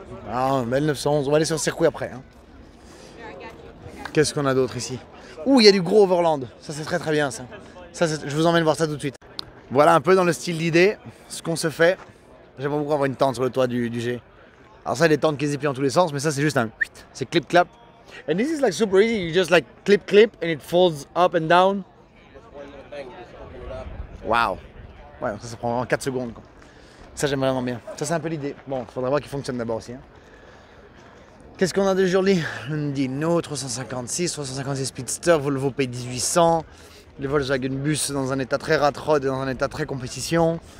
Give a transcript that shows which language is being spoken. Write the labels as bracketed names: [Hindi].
[French] Ah, une belle 911. On va aller sur le circuit après. Hein. Qu'est-ce qu'on a d'autre ici? Ouh, il y a du gros Overland. Ça, c'est très très bien ça. Je vous emmène voir ça tout de suite. Voilà un peu dans le style d'idée ce qu'on se fait. J'aimerais beaucoup avoir une tente sur le toit du G. Alors ça, les tentes qui se déplient dans tous les sens, mais ça c'est juste un... C'est clip-clap. [English] And this is like super easy, you just like clip and it folds up and down. Wow. [French] Ouais, ça prend vraiment 4 secondes. Quoi. Ça j'aime vraiment bien. Ça c'est un peu l'idée. Bon, il faudra voir qu'il fonctionne d'abord aussi. Hein. Qu'est-ce qu'on a d'aujourd'hui? Un Dino 356 Speedster, Volvo P1800, les Volkswagen Bus dans un état très rat-rod et dans un état très compétition.